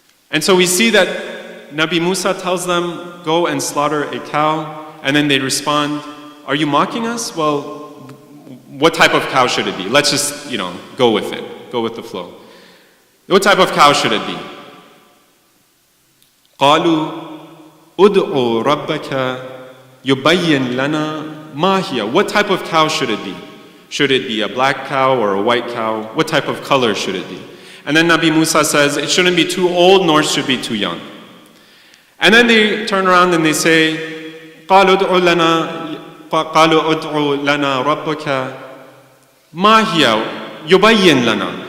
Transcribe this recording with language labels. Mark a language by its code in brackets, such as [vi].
[en] And so we see that Nabi Musa tells them, go and slaughter a cow, and then they respond, are you mocking us? Well, what type of cow should it be? Let's just, go with it, go with the flow. What type of cow should it be? [ar] قالوا ادعوا ربك يبين لنا ما هي. [en] What type of cow should it be? Should it be a black cow or a white cow? What type of color should it be? And then Nabi Musa says, it shouldn't be too old nor should be too young. And then they turn around and they say, [ar] قالوا ادعوا لنا ربك ما هي يبين لنا.